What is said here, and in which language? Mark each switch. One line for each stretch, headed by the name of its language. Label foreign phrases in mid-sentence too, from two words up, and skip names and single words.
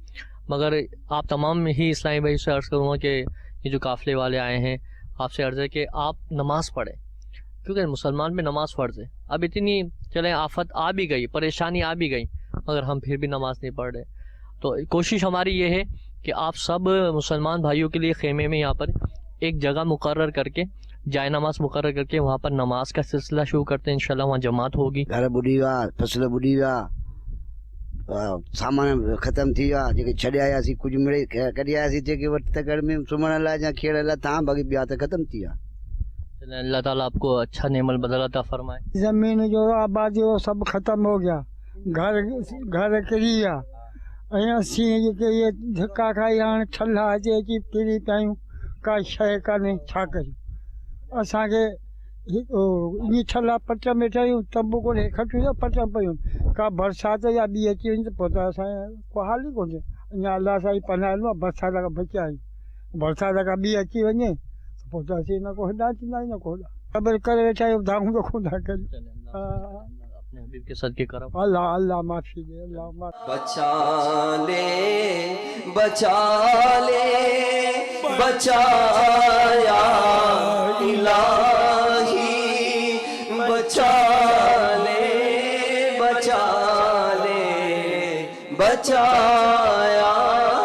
Urdu: مگر آپ تمام ہی اسلامی بھائی سے عرض کروں گا کہ یہ جو قافلے والے آئے ہیں، آپ سے عرض ہے کہ آپ نماز پڑھیں، کیونکہ مسلمان میں نماز فرض ہے۔ اب اتنی چلیں آفت آ بھی گئی، پریشانی آ بھی گئی، مگر ہم پھر بھی نماز نہیں پڑھ رہے، تو کوشش ہماری یہ ہے کہ آپ سب مسلمان بھائیوں کے لیے خیمے میں یہاں پر ایک جگہ مقرر کر کے جائے نماز مقرر کر کے وہاں پر نماز کا سلسلہ شروع کرتے ہیں. ان شاء اللہ وہاں جماعت ہوگی.
Sindhi: घर ॿुॾी विया, फसल ॿुॾी विया, सामान ख़तम थी विया, जेके छॾे आयासीं कुझु मिड़े कढी आयासीं, जेके वटि त घर में सुम्हण लाइ या खेड़ लाइ तव्हां बाक़ी ॿिया त ख़तम थी विया।
Urdu: اللہ تعالیٰ آپ کو اچھا نعم البدل عطا فرمائے.
Sindhi: ज़मीन जो आबादी
Urdu: وہ سب ختم ہو گیا,
Sindhi: घर किरी विया ऐं असीं जेके इहे धिका खाई हाणे छल्ला अचे अची किरी पिया आहियूं, का शइ कान्हे, छा कयूं। असांखे ईअं छल्ला पट में ठहियूं, तंबू कोन्हे, खटियूं पट पियूं, का बरसाति या ॿी अची वञे त पोइ त असांजे को हाल ई कोन्हे। अञा अलाह सां ई पनाहियो आहे, बरसाति खां बचिया आहियूं। बरसाति खां ॿी अची वञे त पोइ त असीं न को हेॾां थींदा आहियूं न को होॾां, ख़बर करे वेठा आहियूं, धाऊं त कोन था करियूं।
Urdu: اپنے حبیب کے صدقے کرم. اللہ اللہ معافی دے، اللہ معافی. بچا لے بچایا الٰہی، بچا لے بچایا